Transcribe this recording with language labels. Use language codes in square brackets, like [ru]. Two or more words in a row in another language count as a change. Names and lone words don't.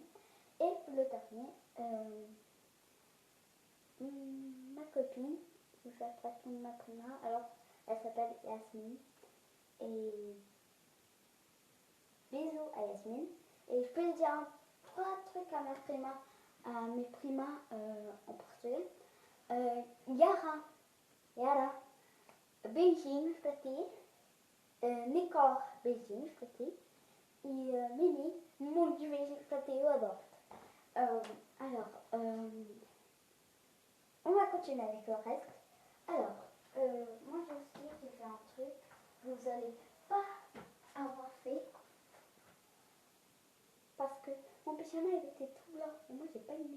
[fr] Et le dernier, ma copine qui fait partie de ma prima, alors elle s'appelle Yasmine. Et bisous à Yasmine. Et je peux dire trois trucs à mes primas en portugais. [pt] Yara, beijinhos para ti. Nicole, beijinhos para ti. E Mimi, muitos beijinhos para ti, eu adoro-te. [fr] Alors, on va continuer avec le reste. Alors, moi aussi, j'ai fait un truc que vous n'allez pas avoir fait. Parce que mon pyjama il était tout blanc et moi j'ai pas aimé.